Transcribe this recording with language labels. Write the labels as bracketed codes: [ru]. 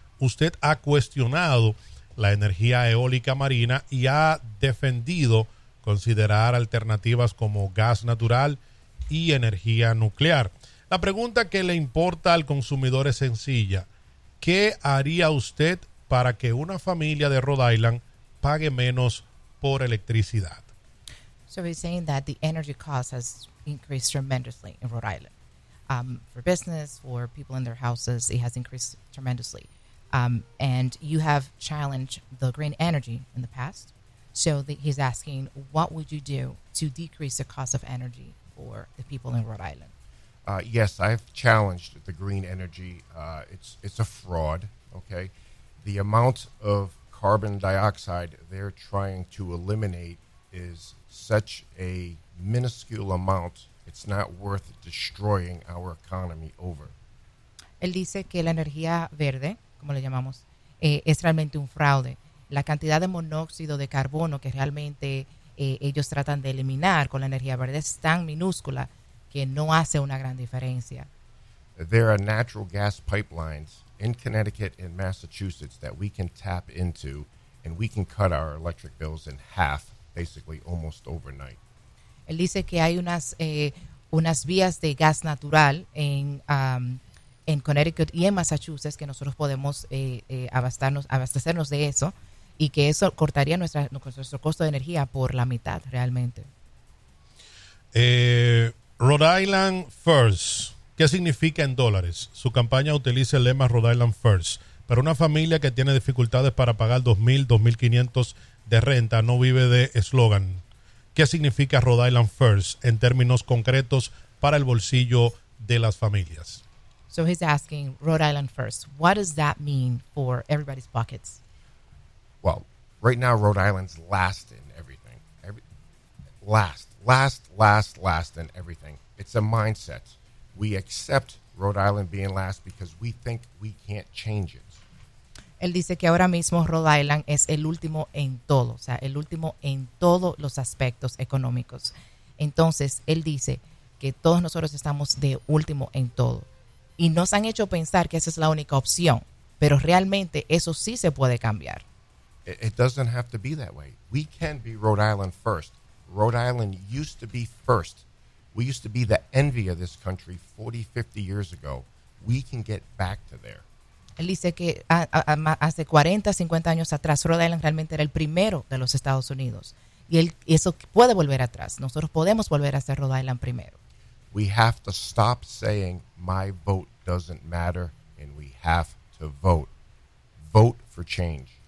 [es] Usted ha cuestionado la energía eólica marina y ha defendido considerar alternativas como gas natural y energía nuclear. La pregunta que le importa al consumidor es sencilla. ¿Qué haría usted para que una familia de Rhode Island pague menos por electricidad? [en] So we're saying that the energy cost has increased tremendously in Rhode Island. For business, for people in their houses, it has increased tremendously. And you have challenged the green energy in the past. So he's asking, what would you do to decrease the cost of energy for the people in Rhode Island? Yes, I've challenged the green energy. It's a fraud, okay? The amount of carbon dioxide they're trying to eliminate is such a minuscule amount, it's not worth destroying our economy over. [es] Él dice que la energía verde, como le llamamos, es realmente un fraude. La cantidad de monóxido de carbono que realmente ellos tratan de eliminar con la energía verde es tan minúscula que no hace una gran diferencia. [en] There are natural gas pipelines in Connecticut and Massachusetts that we can tap into, and we can cut our electric bills in half, basically almost overnight. [es] Él dice que hay unas unas vías de gas natural en Connecticut y en Massachusetts que nosotros podemos abastecernos de eso, y que eso cortaría nuestro costo de energía por la mitad realmente. Rhode Island First, ¿qué significa en dólares? Su campaña utiliza el lema Rhode Island First. Para una familia que tiene dificultades para pagar $2,000, $2,500 de renta, no vive de eslogan. ¿Qué significa Rhode Island First en términos concretos para el bolsillo de las familias? [en] So he's asking Rhode Island First. What does that mean for everybody's pockets? Well, right now, Rhode Island's last in everything. Last in everything. It's a mindset. We accept Rhode Island being last because we think we can't change it. [es] Él dice que ahora mismo Rhode Island es el último en todo, o sea, el último en todos los aspectos económicos. Entonces, él dice que todos nosotros estamos de último en todo. Y nos han hecho pensar que esa es la única opción, pero realmente eso sí se puede cambiar. [en] It doesn't have to be that way. We can be Rhode Island first. Rhode Island used to be first. We used to be the envy of this country 40, 50 years ago. We can get back to there. [es] Él dice que hace 40, 50 años atrás, Rhode Island realmente era el primero de los Estados Unidos. Y eso puede volver atrás. Nosotros podemos volver a ser Rhode Island primero. [en] We have to stop saying, my vote doesn't matter, and we have to vote. Vote for change.